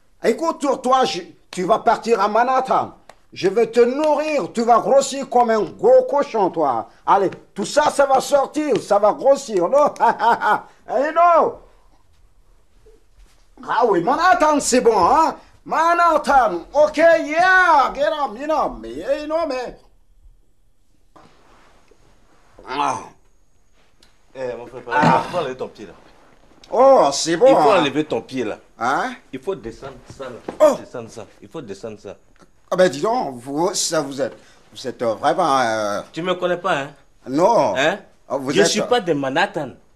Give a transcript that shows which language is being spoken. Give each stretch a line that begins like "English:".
French: Écoute, toi, tu vas partir à Manhattan. Je vais te nourrir, tu vas grossir comme un gros cochon, toi. Allez, tout ça, ça va sortir, ça va grossir, non? Allez, non. Ah oui, Manhattan, c'est bon,
English: Manhattan, okay, yeah, get up, you know me, Ah.
French: Mon frère, il faut enlever ton pied là. Oh, c'est bon. Il faut enlever ton pied là. Hein? Il faut descendre ça là. Descendre ça. Il faut descendre ça. Ah ben dis donc, vous êtes vraiment... Tu me connais pas, hein? Non. Hein? Je suis pas de Manhattan.